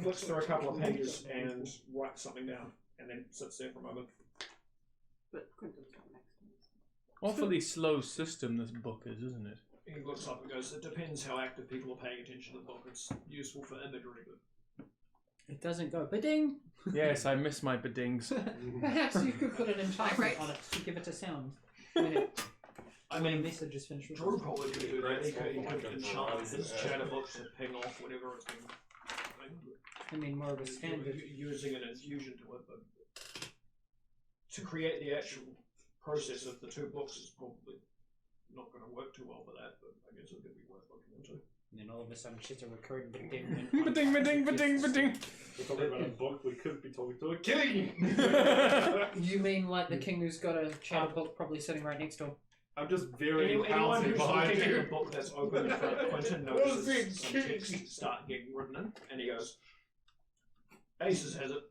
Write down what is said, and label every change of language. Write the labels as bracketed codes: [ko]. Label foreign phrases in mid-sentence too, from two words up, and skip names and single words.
[en] flicks through a couple of pages and writes something down, and then sits there for a moment. But Quentin's not next to us. Awfully slow system this book is, isn't it? He looks up and goes, "It depends how active people are paying attention to the book. It's useful for imagery, but It doesn't go ba-ding. Yes, I miss my bedings. Perhaps you could put an enchantment Right. on it to give it a sound when it I when a mean, message is finished. with Drew it. probably could do that. He could enchant his chatterbox to ping off whatever it's been doing. I mean, more of a standard. Using an infusion to it, but to create the actual process of the two books is probably not going to work too well for that, but I guess it could be worth looking into. And then all of a sudden she's a recurring ba-ding. Ba-ding, ba-ding, ba-ding, ba-ding. We're talking about a book, we could be talking to a king! You mean like the king who's got a shadow book probably sitting right next to him? I'm just very Anyone pouncing who's behind looking at you. the book that's open for Quentin notices some text start getting written in, and he goes, Aces has it.